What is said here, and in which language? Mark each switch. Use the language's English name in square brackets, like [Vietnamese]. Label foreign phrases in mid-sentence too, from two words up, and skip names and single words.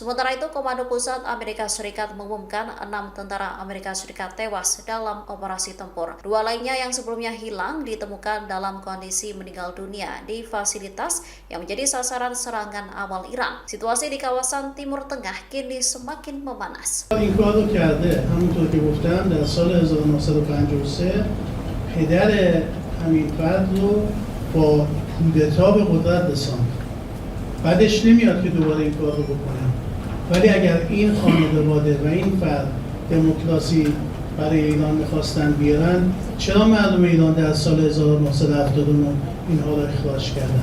[Indonesian] Sementara itu, Komando Pusat Amerika Serikat mengumumkan 6 tentara Amerika Serikat tewas dalam operasi tempur. Dua lainnya yang sebelumnya hilang ditemukan dalam kondisi meninggal dunia di fasilitas yang menjadi sasaran serangan awal Iran. Situasi di kawasan Timur Tengah kini semakin memanas. [Persian] این کار رو کرده همونطور که گفتم در سال 1953 پدر همین فرد رو با کودتا به قدرت رساند. بعدش نمیاد که دوباره این کار رو بکنه. ولی اگر این خانواده و این فرد دموکراسی برای ایران میخواستن بیارن، چرا مردم ایران در سال 1979 اینها رو اخراج کردن؟